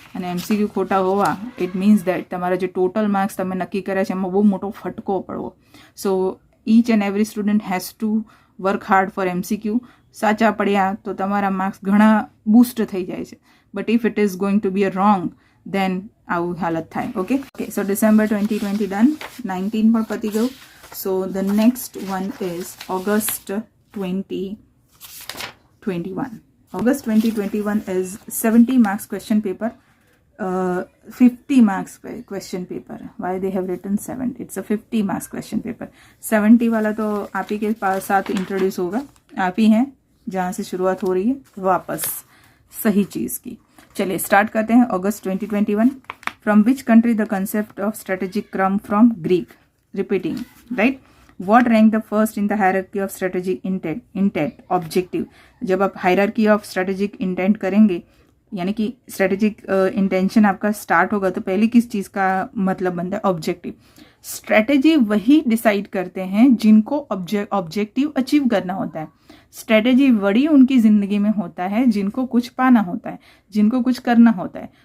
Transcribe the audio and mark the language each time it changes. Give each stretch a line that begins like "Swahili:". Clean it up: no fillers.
Gujarati: અને MCQ ખોટા હોવા
English: it means that
Gujarati: તમારા જે ટોટલ માર્ક્સ તમે નક્કી કર્યા છે એમાં બહુ મોટો ફટકો પડવો.
English: So each and every student has to work hard for MCQ.
Gujarati: સાચા પડ્યા તો તમારા માર્ક્સ ઘણા બૂસ્ટ થઈ જાય છે.
English: but if it is going to be a wrong, then
Gujarati: આવું હાલત થાય.
English: Okay, so December 2020 done. 19
Gujarati: પણ પતી ગયું.
English: So the next one is August 2021. August 2021 is 70 marks question paper, 50 marks question paper. Why they have written 7? It's a 50 marks question paper.
Hindi: 70 वाला तो आप ही के साथ इंट्रोड्यूस होगा. आप ही हैं जहाँ से शुरुआत हो रही है वापस सही चीज़ की. चलिए स्टार्ट करते हैं. August 2021.
English: From which country the concept of strategic come from? Greek. Repeating, right? What ranked the first in the hierarchy of strategic intent objective?
Hindi: जब आप
English: hierarchy of strategic intent
Hindi: करेंगे, यानी कि
English: strategic intention
Hindi: आपका start होगा, तो पहले किस चीज़ का मतलब बनता है? ऑब्जेक्टिव. स्ट्रेटेजी वही डिसाइड करते हैं जिनको ऑब्जेक्टिव अचीव करना होता है. स्ट्रेटेजी वही उनकी जिंदगी में होता है जिनको कुछ पाना होता है, जिनको कुछ करना होता है.